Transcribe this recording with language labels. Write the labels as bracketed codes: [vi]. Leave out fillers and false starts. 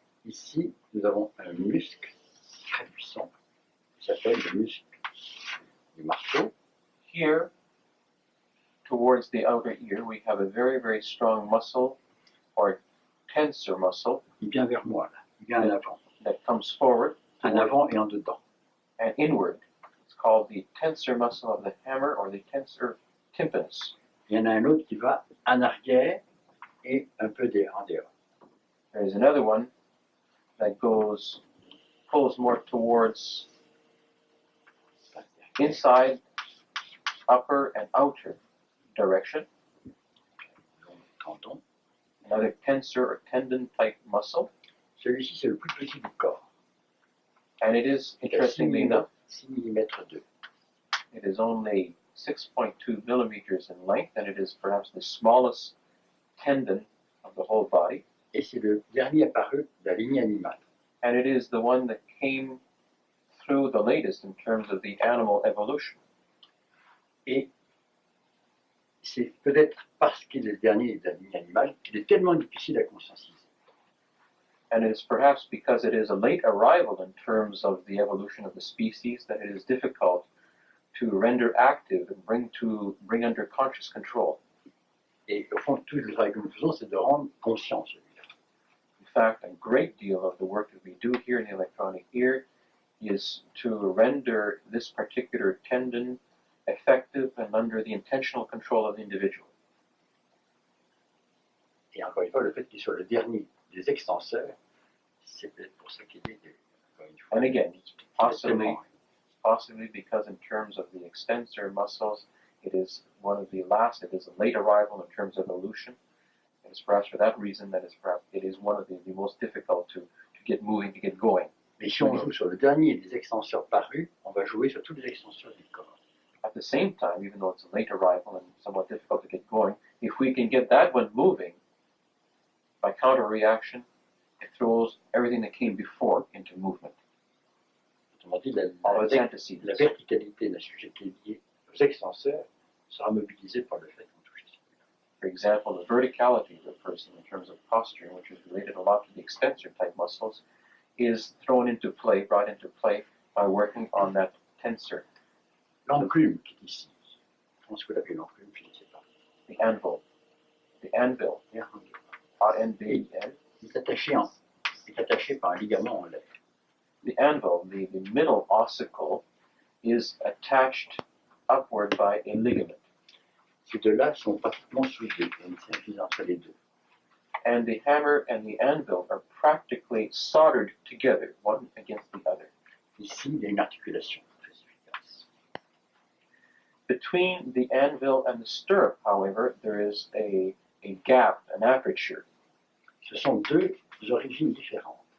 [fr] Ici, nous avons un muscle très puissant qui s'appelle le muscle du marteau. [en] Here, towards the outer ear, we have a very, very strong muscle or tensor muscle [fr] Il vient vers moi, là. Il vient en avant. [en] that comes forward [fr] En avant et en dedans. [en] and inward. It's called the tensor muscle of the hammer or the tensor tympanus. [fr] Il y en a un autre qui va en arrière et un peu en dehors. [en] There is another one that pulls more towards inside, upper, and outer direction. [fr] Tendon. [en] Another tensor or tendon type muscle. [fr] Celui-ci, c'est le plus petit du corps. [en] And it is, [fr] Il a [en] interestingly enough, [fr] 6 mm 2. [en] it is only 6.2 millimeters in length, and it is perhaps the smallest tendon of the whole body. [fr] Et c'est le dernier apparu de la lignée animale. [en] And it is the one that came through the latest in terms of the animal evolution. [fr] Et c'est peut-être parce qu'il est le dernier de la lignée animale qu'il est tellement difficile à conscientiser. [en] And it is perhaps because it is a late arrival in terms of the evolution of the species that it is difficult to render active and bring under conscious control. [fr] Et au fond, tout le travail que nous faisons, c'est de rendre conscient celui-là. [en] In fact, a great deal of the work that we do here in the electronic ear is to render this particular tendon effective and under the intentional control of the individual. [fr] Et encore une fois, le fait qu'il soit le dernier des extenseurs, c'est peut-être pour ça qu'il est, encore une fois, [en] And again, [fr] tellement- [en] possibly because in terms of the extensor muscles, it is one of the last, it is a late arrival in terms of evolution. It is perhaps for that reason that it is one of the most difficult to get moving, to get going. [fr] Mais si on joue sur le dernier des extenseurs parus, on va jouer sur tous les extenseurs du corps. [en] At the same time, even though it's a late arrival and somewhat difficult to get going, if we can get that one moving, by counter reaction, it throws everything that came before into movement. [fr] Autrement dit, [en] All its antecedents. [fr] la verticalité d'un sujet qui est lié aux extenseurs sera mobilisée par le fait qu'on touche celui-là. [en] For example, the verticality of a person in terms of posturing, which is related a lot to the extensor type muscles, is thrown into play, brought into play by working on that tensor, [fr] L'enclume qui est ici, je pense que vous l'appelez l'enclume, je ne sais pas. [en] the anvil. The anvil, A-N-V-I-L. [fr] Il est attaché par un ligament en lait. [en] The anvil, the middle ossicle, is attached upward by a ligament. [fr] Ces deux-là sont pratiquement soudés, il y a une synergie entre les deux. [en] And the hammer and the anvil are practically soldered together, one against the other. [fr] Ici, il y a une articulation très efficace. [en] Between the anvil and the stirrup, however, there is a gap, an aperture. [fr] Ce sont deux origines différentes.